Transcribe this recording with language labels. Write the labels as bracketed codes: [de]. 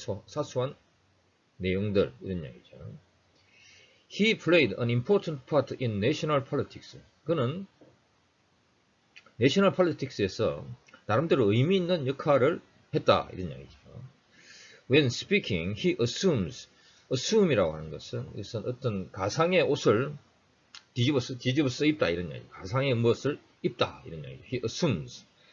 [ko] 사소한 내용들 이런 얘기죠. [en] He played an important part in national politics. [ko] 그는 [en] national politics [ko] 에서 나름대로 의미 있는 역할을 했다 이런 얘기죠. [en] When speaking, he assume [ko] 이라고 하는 것은 어떤 가상의 옷을 뒤집어 써 입다 이런 얘기. 가상의 무엇을 입다 이런 얘기. [en] He assumes.